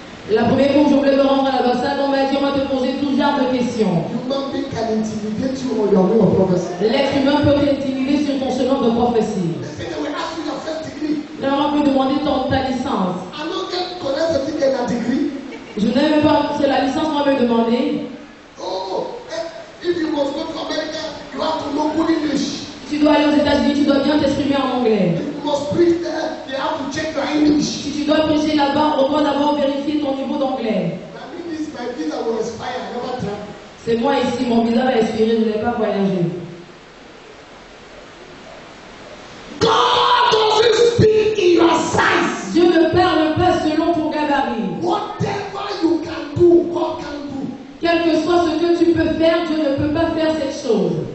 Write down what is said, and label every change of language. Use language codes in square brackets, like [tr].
[fr] La première fois que je voulais me rendre à l'ambassade, on m'a dit, on va te poser tout genre de questions. [en] Human being can intimidate you on your way of prophecy. [fr] L'être humain peut t'intimider sur de prophétie. [en] They say they will ask you your first degree. [fr] Vraiment, on peut demander ta licence. [en] I don't get [fr] connaître ce type de [en] degree. [fr] Je n'ai même pas, c'est la licence qu'on m'a demandé. [en] Oh, if you must go to America, you have to know good English. [fr] Si tu dois aller aux États-Unis, tu dois bien t'exprimer en anglais. [en] If you must preach there, they have to check your English. [fr] Si tu dois prêcher là-bas, on doit d'abord vérifier ton niveau d'anglais. [en] My visa will expire. I never travel. [fr] C'est moi ici, mon visa va expirer, je n'ai pas voyagé. [en] God doesn't speak in your size. [fr] Dieu ne parle pas selon ton gabarit. [en] Whatever you can do, God can do. [fr] Quel que soit ce que tu peux faire, Dieu ne peut pas faire cette chose.